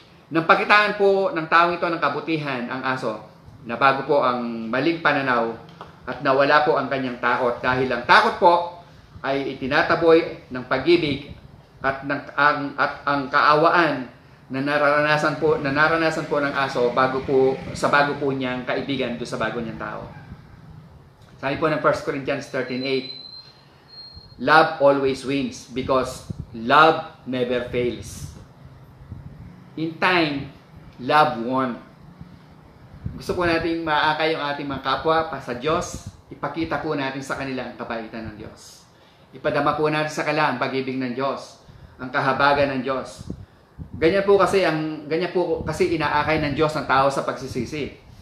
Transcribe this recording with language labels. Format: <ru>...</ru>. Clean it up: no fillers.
<tl>Nang pakitaan po ng taong ito ng kabutihan ang aso, nabago po ang maling pananaw at nawala po ang kanyang takot dahil ang takot po ay itinataboy ng pag-ibig at ang kaawaan na naranasan po ng aso bago po niyang kaibigan do sa bago niyang tao. Sabi po ng</tl> <en>1 Corinthians 13:8, love always wins because love never fails. In time, love won.</en> <tl>Gusto po nating maakay yung ating mga kapwa pa sa Diyos, ipakita po natin sa kanila ang kabaitan ng Diyos. Ipadama po natin sa kanila ang pag-ibig ng Diyos, ang kahabagan ng Diyos. Ganyan po kasi inaakay ng Diyos ang tao sa pagsisisi.</tl>